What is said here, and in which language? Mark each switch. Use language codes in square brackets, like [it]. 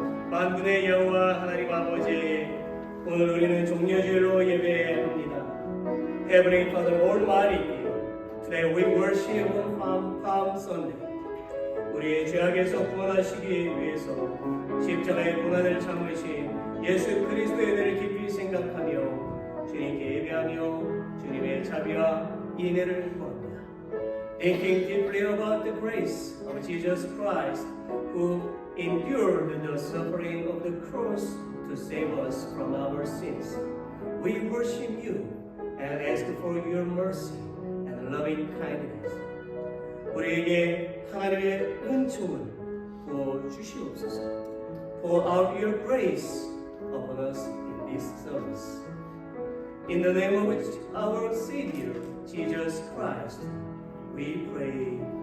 [ko] 만군의 여호와 하나님 아버지, 오늘 우리는 종려주일로 예배합니다. [en] Heavenly Father Almighty, today we worship on Palm Sunday. [ko] 우리의 죄악에서 구원하시기 위해서 십자가의 고난을 참으신 예수 그리스도의 은혜를 깊이 생각하며 주님께 예배하며 주님의 자비와 인애를 구합니다. [en] Thinking deeply about the grace of Jesus Christ, who endured the suffering of the cross to save us from our sins, we worship you and ask for your mercy and loving kindness. [ko] 우리에게 하나님의 은총을 부어 주시옵소서. [en] Pour out your grace upon us in this service. In the name of our Savior, Jesus Christ, we pray.